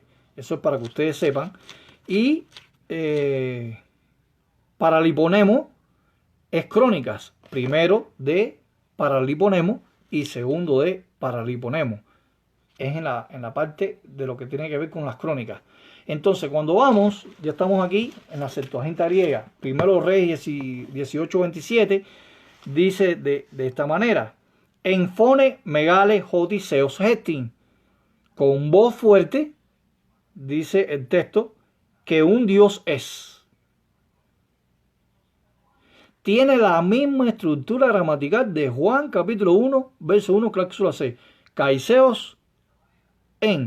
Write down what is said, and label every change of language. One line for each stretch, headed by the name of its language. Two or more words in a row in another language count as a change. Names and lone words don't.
Spanish: Eso es para que ustedes sepan. Y Paraliponemo es Crónicas, primero de Paraliponemo y segundo de Paraliponemo. Es en la parte de lo que tiene que ver con las crónicas. Entonces, cuando vamos, ya estamos aquí en la Septuaginta griega, Primero de los Reyes 18:27, dice de esta manera:
Greek: ἐν φωνῇ μεγάλῃ ὅτι θεός ἐστιν.
Spanish: Con voz fuerte, dice el texto, que un Dios es. Tiene la misma estructura gramatical de Juan capítulo 1, verso 1, cláusula 6.
Greek: καὶ θεὸς ἦν.